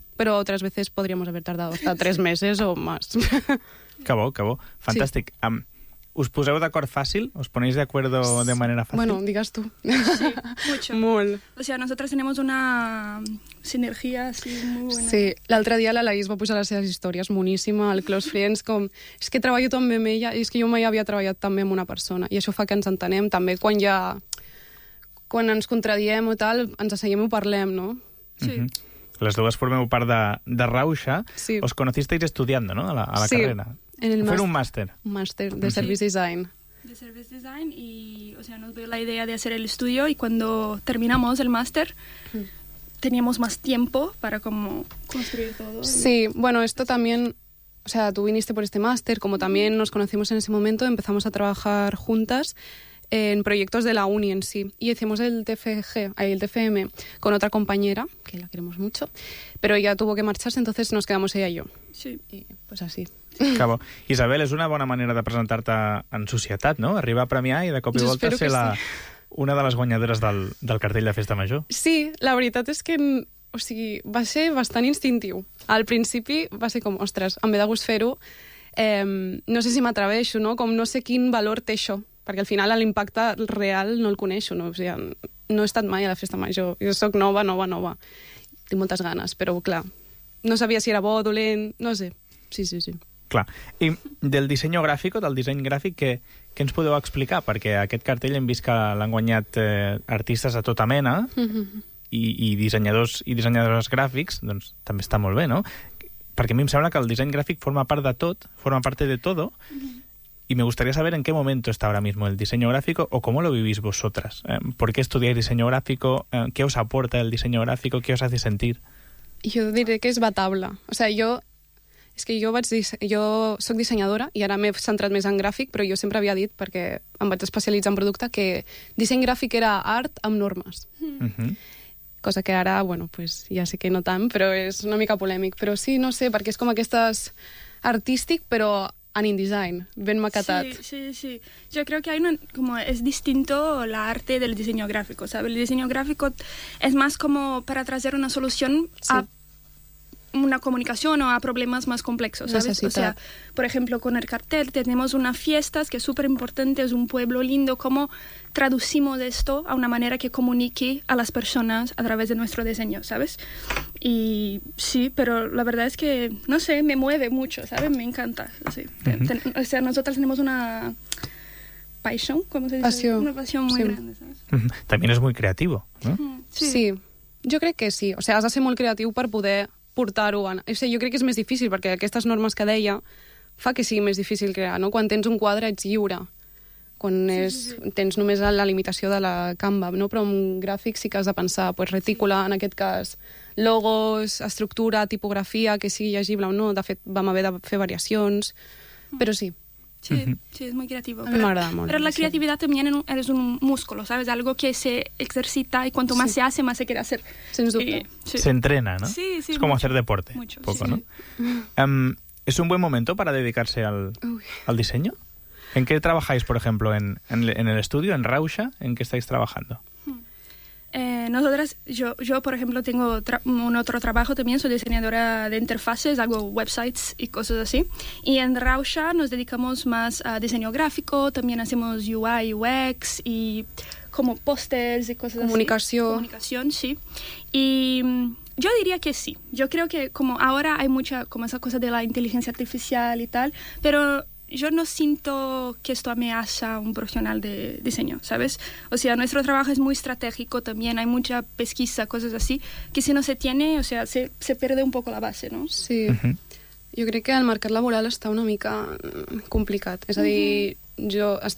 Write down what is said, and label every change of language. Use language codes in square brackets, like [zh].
[es] Pero otras veces podríamos haber tardado hasta 3 meses o más. Acabó. [ca] Fantàstic. Sí. ¿Us poseu d'acord fàcil? [es] ¿Os ponéis de acuerdo de manera fàcil? Bueno, digas tú. Sí, mucho. [ca] Molt. [es] O sea, nosotros tenemos una sinergia así muy buena. [ca] Sí, l'altre dia la Laís va posar les seves històries, moníssima, al Close Friends, com, és que treballo tan bé amb ella, i és que jo mai havia treballat tan bé amb una persona, i això fa que ens entenem, també, quan ja, quan ens contradiem o tal, ens asseguim i ho parlem, no? Sí. Mm-hmm. Les dues formeu part de Rauxa. Sí. [es] Os conocisteis estudiando, no?, a la sí. Carrera. Sí. En el [ca] fer un màster. Un màster de service design. [es] De service design y, o sea, nos dio la idea de hacer el estudio y cuando terminamos el màster teníamos más tiempo para como construir todo. Sí, bueno, esto también, o sea, tú viniste por este màster, como también nos conocimos en ese momento, empezamos a trabajar juntas en proyectos de la uni en sí. Y hicimos el TFM con otra compañera, que la queremos mucho, pero ella tuvo que marcharse, entonces nos quedamos ella y yo. Sí. Y pues así. Acabo. [ca] Isabel, és una bona manera de presentar-te en societat, no? Arribar a premiar i de cop i volta ser sí. Una de les guanyadores del cartell de Festa Major. Sí, la veritat és que o sigui, va ser bastant instintiu. Al principi va ser com, ostres, em ve de gust fer-ho. No sé si m'atreveixo, no? Com no sé quin valor té això. Perquè al final l'impacte real no el coneixo. No? O sigui, no he estat mai a la Festa Major. Jo soc nova. Tinc moltes ganes, però clar, no sabia si era bo o dolent. No sé. Sí. Clar. I del disseny gràfic, què ens podeu explicar? Perquè aquest cartell hem vist que l'han guanyat artistes de tota mena i dissenyadors gràfics, doncs també està molt bé, no? Perquè a mi em sembla que el disseny gràfic forma part de tot, [es] forma parte de todo, y me gustaría saber en qué momento está ahora mismo el diseño gráfico o cómo lo vivís vosotras. ¿Por qué estudiáis diseño gráfico? ¿Qué os aporta el diseño gráfico? ¿Qué os hace sentir? Yo diré que es batable. [ca] O sea, jo soc dissenyadora i ara m'he centrat més en gràfic, però jo sempre havia dit, perquè em vaig especialitzar en producte, que disseny gràfic era art amb normes. Cosa que ara, [es] bueno, pues, [ca] ja sé que no tant, però és una mica polèmic. Però sí, no sé, perquè és com aquestes artístic, però en InDesign, ben maquetat. Sí. Jo crec que és [es] distinto l'arte [ca] del disseny gràfic, [es] ¿sabes? [ca] El disseny gràfic és més com per a [es] traer [ca] una solució a... Sí. [es] Una comunicación o a problemas más complejos, ¿sabes? Necesita. O sea, por ejemplo, con el cartel tenemos unas fiestas que es súper importante, es un pueblo lindo. ¿Cómo traducimos esto a una manera que comunique a las personas a través de nuestro diseño, ¿sabes? Y sí, pero la verdad es que, no sé, me mueve mucho, ¿sabes? Me encanta. Sí. Uh-huh. O sea, nosotros tenemos una pasión, ¿cómo se dice? Pasión. Una pasión muy sí. grande, ¿sabes? También es muy creativo, ¿no? Sí. Yo creo que sí. O sea, has de ser muy creativo para poder... [ca] portar-ho. O sigui, jo crec que és més difícil perquè aquestes normes que deia fa que sigui més difícil crear, no? Quan tens un quadre ets lliure, quan tens només la limitació de la Canva, no? Però en gràfic sí que has de pensar pues, retícula, en aquest cas, logos, estructura, tipografia, que sigui llegible o no. De fet, vam haver de fer variacions, però sí. [es] Sí, es muy creativo. Me agrada mucho. Pero la creatividad también es un músculo, ¿sabes? Algo que se ejercita y cuanto más se hace, más se quiere hacer. Sin duda. Se entrena, ¿no? Sí, sí. Es como hacer deporte. Mucho, poco, sí. ¿No? ¿Es un buen momento para dedicarse al diseño? ¿En qué trabajáis, por ejemplo, en el estudio, en Rauscha? ¿En qué estáis trabajando? Nosotras, yo por ejemplo, tengo un otro trabajo también, soy diseñadora de interfaces, hago websites y cosas así. Y en Rauscha nos dedicamos más a diseño gráfico, también hacemos UI, UX y como pósters y cosas comunicación. Así. Comunicación, sí. Y yo diría que sí. Yo creo que como ahora hay mucha como esa cosa de la inteligencia artificial y tal, pero yo no siento que esto amenaza a un profesional de diseño, ¿sabes? O sea, nuestro trabajo es muy estratégico también, hay mucha pesquisa, cosas así, que si no se tiene, o sea, se pierde un poco la base, ¿no? Sí. [ca] Uh-huh. [es] Yo creo que [ca] el mercat laboral està una mica complicat. És a dir, jo estic